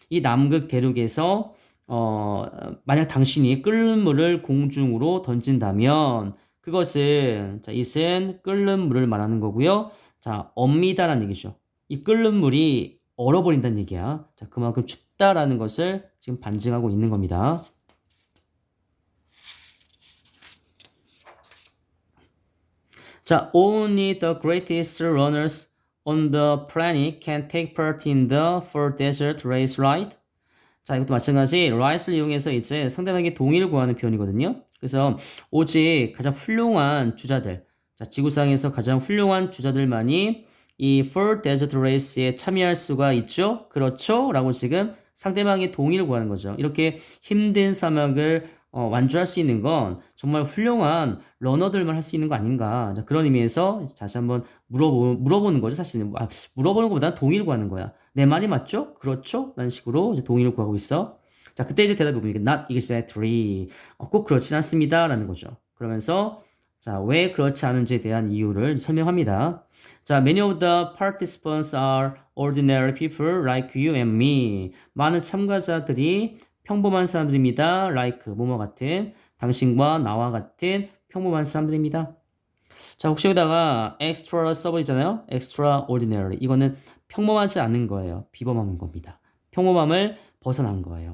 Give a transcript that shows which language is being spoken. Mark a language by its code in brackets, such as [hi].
[ko] 이 남극 대륙에서, 만약 당신이 끓는 물을 공중으로 던진다면, 그것은, 자, it은 끓는 물을 말하는 거고요. 자, 업니다라는 얘기죠. 이 끓는 물이 얼어버린다는 얘기야. 자, 그만큼 춥다라는 것을 지금 반증하고 있는 겁니다. [en] 자, only the greatest runners on the planet can take part in the four desert race, right? [ko] 자, 이것도 마찬가지 right을 이용해서 이제 상대방에게 동의를 구하는 표현이거든요. 그래서 오직 가장 훌륭한 주자들, 자, 지구상에서 가장 훌륭한 주자들만이 이 Four Desert Race에 참여할 수가 있죠? 그렇죠? 라고 지금 상대방의 동의를 구하는 거죠. 이렇게 힘든 사막을 완주할 수 있는 건 정말 훌륭한 러너들만 할 수 있는 거 아닌가. 자, 그런 의미에서 다시 한번 물어보는 거죠, 사실은. 물어보는 것보다는 동의를 구하는 거야. 내 말이 맞죠? 그렇죠? 라는 식으로 이제 동의를 구하고 있어. 자, 그때 이제 대답이 뭡니까? [en] Not exactly. [ko] 꼭 그렇진 않습니다. 라는 거죠. 그러면서 자, 왜 그렇지 않은지에 대한 이유를 설명합니다. [en] 자, many of the participants are ordinary people like you and me. [ko] 많은 참가자들이 평범한 사람들입니다. like 뭐뭐 같은 당신과 나와 같은 평범한 사람들입니다. 자, 혹시 여기다가 extra 써버리잖아요. [en] extraordinary. [ko] 이거는 평범하지 않은 거예요. 비범한 겁니다. 평범함을 벗어난 거예요.